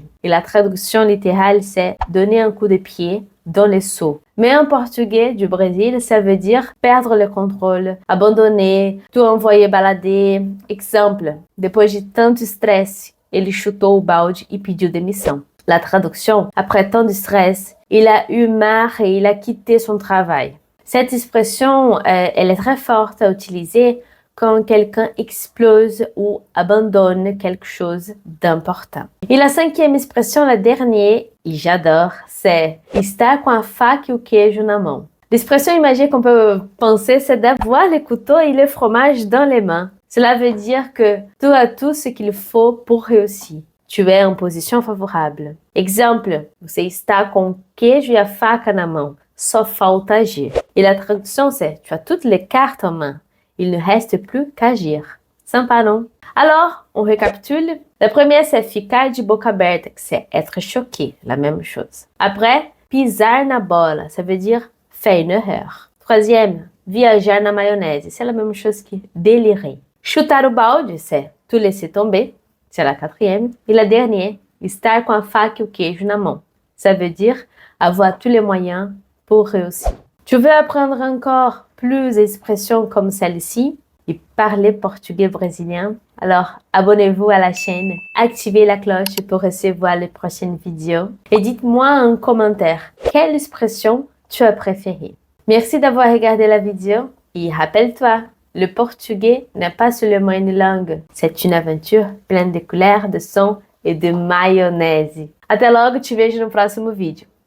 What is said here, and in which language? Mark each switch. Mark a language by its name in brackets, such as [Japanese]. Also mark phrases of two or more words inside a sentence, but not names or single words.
[French] Et la traduction littérale, c'est donner un coup de pied dans les seaux. Mais en portugais du Brésil, ça veut dire perdre le contrôle, abandonner, tout envoyer balader. Exemple, [Portuguese] depois de tanto estresse, ele chutou o balde e pediu demissão. [French] La traduction, après tant de stress, il a eu marre et il a quitté son travail. Cette expression, elle est très forte à utiliser quand quelqu'un explose ou abandonne quelque chose d'important. Et la cinquième expression, la dernière, et j'adore, c'est [Portuguese] estar com a faca e o queijo na mão. [French] L'expression imagée qu'on peut penser, c'est d'avoir le couteau et le fromage dans les mains. Cela veut dire que tu as tout ce qu'il faut pour réussir. Tu es en position favorable. Exemple, [Portuguese] você está com o queijo e a faca na mão. Só falta agir. [French] Et la traduction, c'est tu as toutes les cartes en main. Il ne reste plus qu'agir. Sympa, non? Alors, on récapitule. La première, c'est [Portuguese] ficar de boca aberta, [French] c'est être choqué, la même chose. Après, [Portuguese] pisar na bola, [French] ça veut dire faire une erreur. Troisième, [Portuguese] viajar na maionese, [French] c'est la même chose que délirer. [Portuguese] Chutar o balde, [French] c'est tout laisser tomber, c'est la quatrième. Et la dernière, [Portuguese] estar com a faca e o queijo na mão. [French] Ça veut dire avoir tous les moyens pour réussir. Tu veux apprendre encore plus d'expressions comme celle-ci et parler portugais brésilien? Alors, abonnez-vous à la chaîne, activez la cloche pour recevoir les prochaines vidéos et dites-moi en commentaire quelle expression tu as préférée. Merci d'avoir regardé la vidéo et rappelle-toi, le portugais n'est pas seulement une langue, c'est une aventure pleine de couleurs, de sons et de maionese. [Portuguese] Até logo, te vejo no próximo vídeo.